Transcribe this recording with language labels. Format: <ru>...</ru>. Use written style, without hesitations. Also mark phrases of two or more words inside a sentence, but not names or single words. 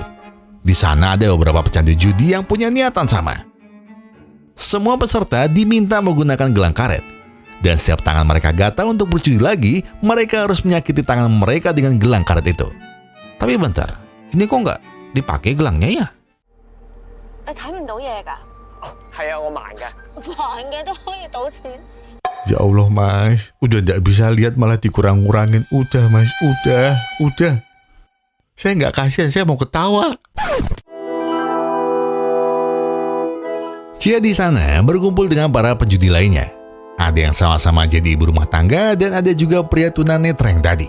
<id>Di sana ada beberapa pecandu judi yang punya niatan sama. Semua peserta diminta menggunakan gelang karet. Dan setiap tangan mereka gatal untuk berjudi lagi, mereka harus menyakiti tangan mereka dengan gelang karet itu. Tapi bentar, ini kok nggak dipakai gelangnya ya?</id> <yue>你睇唔到嘢㗎？係啊，我盲㗎。盲嘅都可以賭錢。</yue> <ar>Ya Allah</ar> <id>Mas, udah nggak bisa lihat malah dikurang-kurangin. Udah Mas, udah. Saya nggak kasihan, saya mau ketawa. Cia di sana berkumpul dengan para penjudi lainnya. Ada yang sama-sama jadi ibu rumah tangga dan ada juga pria tunanetra yang tadi.</id>